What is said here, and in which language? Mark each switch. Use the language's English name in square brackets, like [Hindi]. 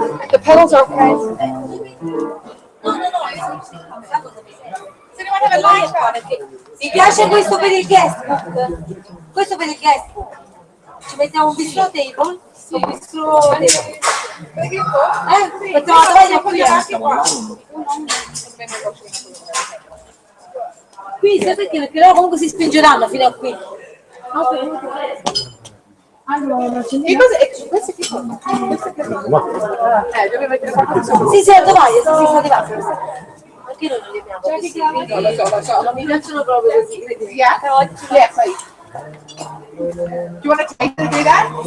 [English] The pedals are okay. Does anyone have a light on? [Italian] Mi piace questo per il guestbook. Questo per il guestbook. Ci mettiamo un bistro table. Un bistro table. Mettiamo la tovaglia qui anche qua. Qui sai perché loro comunque si spingeranno fino a qui. Questo è tipo. Devi mettere qualcosa. Sì, la tovaglia, sì, sta arrivando. Perché non li abbiamo questi? Lo so, non mi piacciono proprio così. [English] Yeah, please. Do you want to take to do that?